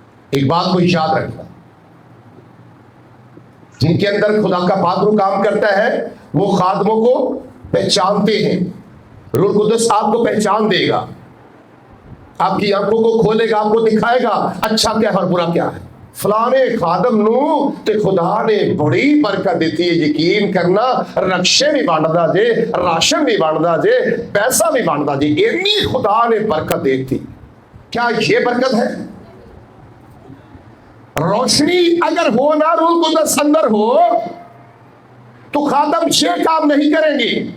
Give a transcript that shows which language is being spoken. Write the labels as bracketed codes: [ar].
[ur] ایک بات کو یاد رکھنا, جن کے اندر خدا کا پاک روح کام کرتا ہے وہ خادموں کو پہچانتے ہیں. روح القدس آپ کو پہچان دے گا, آپ کی آنکھوں کو کھولے گا, آپ کو دکھائے گا اچھا کیا اور برا کیا ہے. [pa] فلانے خادم نو تے خدا نے بڑی برکت دیتی ہے. یقین کرنا, رکشے بھی بانٹدا جے, راشن بھی بانٹدا جے, پیسہ بھی بانٹدا جے. [ur] اتنی خدا نے برکت دیتی. کیا یہ برکت ہے؟ روشنی اگر ہو نہ روح القدس اندر ہو تو خادم یہ کام نہیں کریں گے.